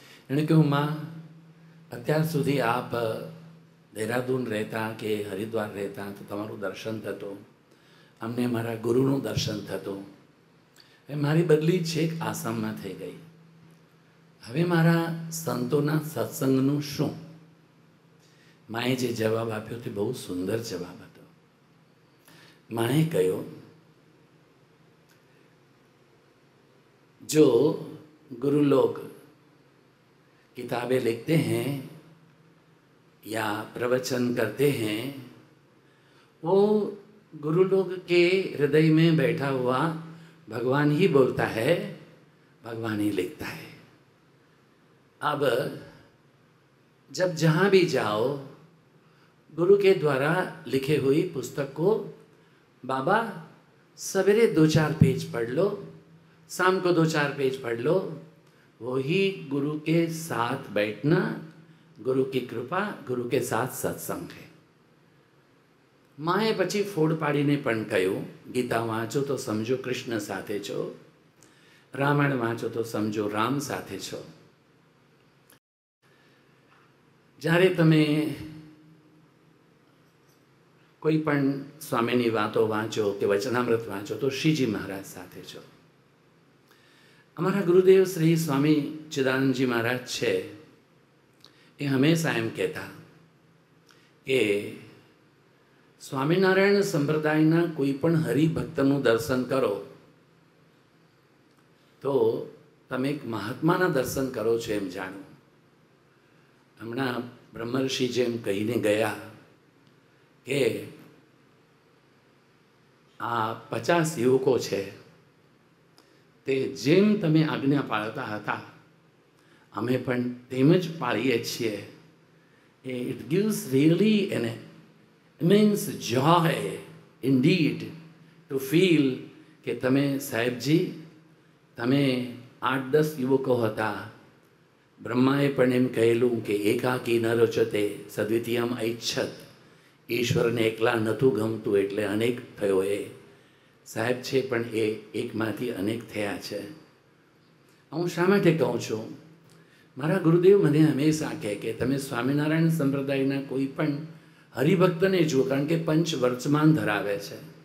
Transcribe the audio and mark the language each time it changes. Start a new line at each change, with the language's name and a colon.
Gujarati: એણે કહ્યું, મા, અત્યાર સુધી આપ દહેરાદૂન રહેતા કે હરિદ્વાર રહેતા તો તમારું દર્શન થતું, અમને મારા ગુરુનું દર્શન થતું. હવે મારી બદલી છેક આસામમાં થઈ ગઈ. હવે મારા સંતોના સત્સંગનું શું? માએ જે જવાબ આપ્યો તે બહુ સુંદર જવાબ હતો. માએ કહ્યું,
Hindi: जो गुरु लोग किताबें लिखते हैं या प्रवचन करते हैं, वो गुरु लोग के हृदय में बैठा हुआ भगवान ही बोलता है, भगवान ही लिखता है. अब जब जहाँ भी जाओ, गुरु के द्वारा लिखे हुई पुस्तक को बाबा सवेरे 2-4 पेज पढ़ लो, शाम को 2-4 पेज पढ़ लो, वो ही गुरु के साथ बैठना, गुरु की कृपा, गुरु के साथ सत्संग है.
Gujarati: माए પછી ફોડ પાડીને પણ કહ્યું, ગીતા વાંચો તો સમજો કૃષ્ણ સાથે છો, રામાયણ વાંચો તો સમજો રામ સાથે છો. જ્યારે તમે કોઈ પણ સ્વામીની વાતો વાંચો કે વચનામૃત વાંચો તો શ્રીજી મહારાજ સાથે છો. અમારા ગુરુદેવ શ્રી સ્વામી ચિદાનંદજી મહારાજ છે, એ હંમેશા એમ કહેતા કે સ્વામિનારાયણ સંપ્રદાયના કોઈ પણ હરિભક્તનું દર્શન કરો તો તમે એક મહાત્માના દર્શન કરો છો એમ જાણો. હમણાં બ્રહ્મર્ષિ જેમ કહીને ગયા કે આ 50 યુવકો છે તે જેમ તમે આજ્ઞા પાળતા હતા અમે પણ તેમ જ પાળીએ છીએ.
English: It gives really an immense joy indeed to feel
Gujarati: કે તમે સાહેબજી, તમે 8-10 યુવકો હતા. બ્રહ્માએ પણ એમ કહેલું કે
Sanskrit: એકાકી ન રચતે સદ્વિતીયમ ઐચ્છત,
Gujarati: ઈશ્વરને એકલા નહોતું ગમતું એટલે અનેક થયો. એ સાહેબ છે પણ એ એકમાંથી અનેક થયા છે. હું શા માટે કહું છું? મારા ગુરુદેવ મને હંમેશા કહે કે તમે સ્વામિનારાયણ સંપ્રદાયના કોઈ પણ હરિભક્તને જુઓ, કારણ કે પંચ વર્તમાન ધરાવે છે.